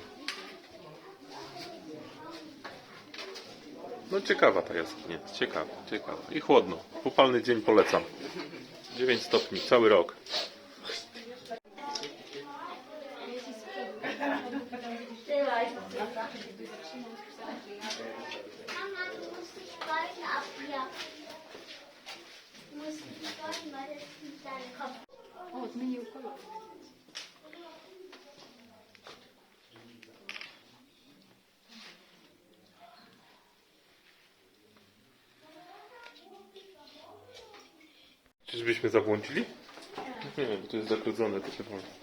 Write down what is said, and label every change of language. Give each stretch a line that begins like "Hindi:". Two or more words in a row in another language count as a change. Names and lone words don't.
Polish: No ciekawa ta jaskinia, ciekawa. I chłodno. Upalny dzień polecam. 9 stopni, cały rok. Mama,
German: du musst die Speichen abwirken. Du musst die Speichen, weil das ist dein Kopf.
Polish: O, zmienił kolor. Czyżbyśmy zabłądzili? Nie wiem, bo tu jest zakrudzone to chyba.